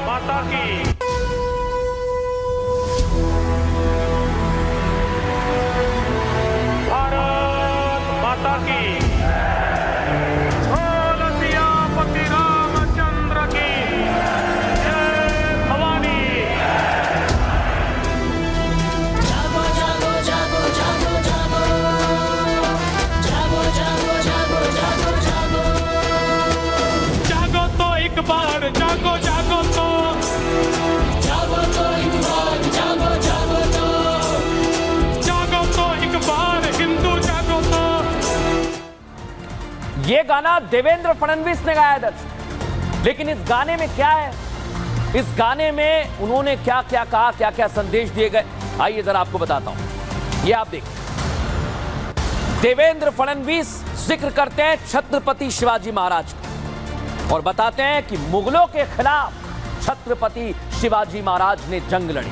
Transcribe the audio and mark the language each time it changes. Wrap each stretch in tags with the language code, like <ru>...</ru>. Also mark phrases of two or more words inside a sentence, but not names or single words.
<hi>माता की भारत माता की, सियापति रामचंद्र की जय भवानी। जागो जागो जागो जागो जागो जागो जागो जागो जागो जागो जागो तो एक बार, जागो जागो तो जागो तो एक बार, जागो जागो तो जागो तो एक बार, हिंदू जागो तो। ये गाना देवेंद्र फडणवीस ने गाया दर्शक, लेकिन इस गाने में क्या है, इस गाने में उन्होंने क्या क्या कहा, क्या क्या संदेश दिए गए, आइए जरा आपको बताता हूं। ये आप देखिए, देवेंद्र फडणवीस जिक्र करते हैं छत्रपति शिवाजी महाराज का और बताते हैं कि मुगलों के खिलाफ छत्रपति शिवाजी महाराज ने जंग लड़ी।</hi>